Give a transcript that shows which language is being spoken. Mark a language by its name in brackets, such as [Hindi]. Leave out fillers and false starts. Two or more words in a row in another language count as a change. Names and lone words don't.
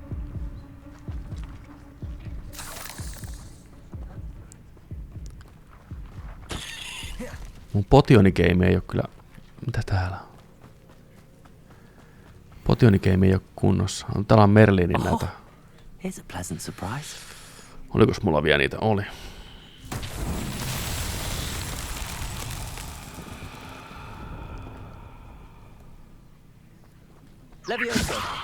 [Finnish] Mun potionigeimi ei oo kyllä... Mitä täällä on? Potionigeimi ei oo kunnossa. Täällä on Merlinin näitä. [English] Here's a pleasant surprise. [Finnish] Olikos mulla vielä niitä? Oli. Levioso.